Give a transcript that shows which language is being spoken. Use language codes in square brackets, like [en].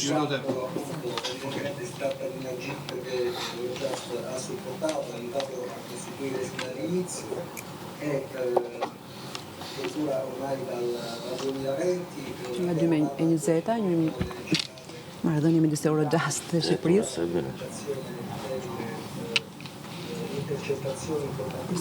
[it] Si tratta di una jeep che Eurojust ha supportato, ha aiutato a costituire sin dall'inizio e dura ormai dal 2020. [sq] nga 2020, një marrëdhënie midis Eurojust dhe Shqipërisë. [it] Intercettazioni importanti.